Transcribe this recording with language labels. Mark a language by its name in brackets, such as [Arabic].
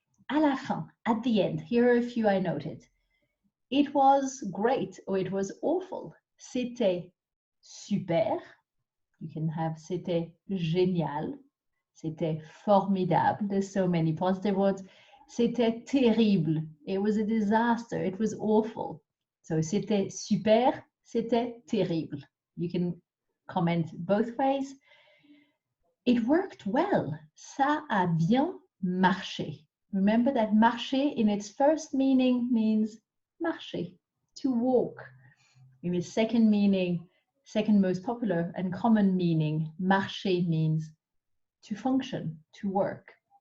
[French] À la fin, [English] at the end, here are a few I noted. It was great or it was awful. [French] C'était super. [English] You can have [French] c'était génial. C'était formidable. [English] There's so many positive words. [French] C'était terrible. [English] It was a disaster. It was awful. [French] So c'était super, c'était terrible. [English] You can comment both ways. It worked well. [French] Ça a bien marché. [English] Remember that marcher in its first meaning means marcher, to walk. In its second meaning, second most popular and common meaning, marcher means to function, to work.